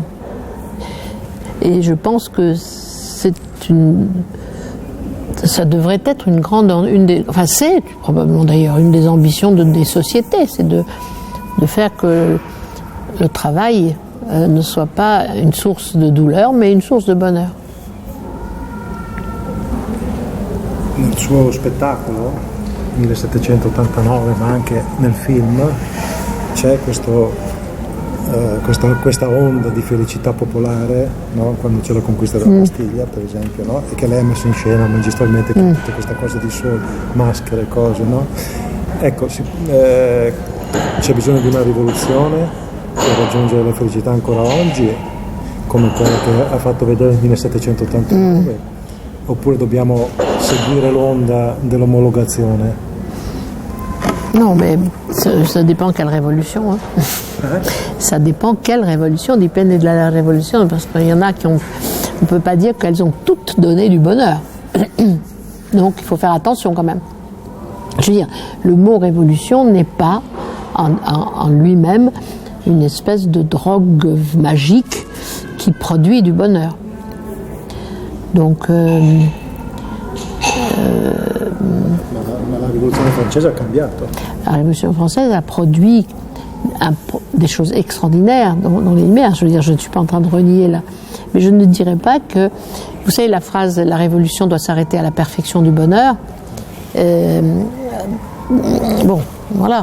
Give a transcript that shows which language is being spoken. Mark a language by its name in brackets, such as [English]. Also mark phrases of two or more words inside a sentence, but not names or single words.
[French] Et je pense que ça devrait être c'est probablement d'ailleurs une des ambitions des sociétés, c'est de faire que le travail ne soit pas une source de douleur, mais une source de bonheur. [Italian] Nel suo spettacolo, 1789, ma anche nel film, c'è questa onda di felicità popolare, no? Quando c'è la conquista della Bastiglia, per esempio, no? E che lei ha messo in scena magistralmente con tutta questa cosa di sole, maschere, cose, no? Ecco, c'è bisogno di una rivoluzione per raggiungere la felicità ancora oggi, come quella che ha fatto vedere nel 1789, oppure dobbiamo seguire l'onda dell'omologazione? [French] Non, mais ça dépend quelle révolution. Hein. Ça dépend quelle révolution, dépend de la révolution, parce qu'il y en a on ne peut pas dire qu'elles ont toutes donné du bonheur. Donc il faut faire attention quand même. Je veux dire, le mot révolution n'est pas en lui-même une espèce de drogue magique qui produit du bonheur. Donc [Italian] Ma la rivoluzione francese ha cambiato. [French] La Révolution française a produit des choses extraordinaires dans les Lumières. Je veux dire, je ne suis pas en train de renier là. Mais je ne dirais pas que... Vous savez, la phrase « la révolution doit s'arrêter à la perfection du bonheur ». Bon, voilà.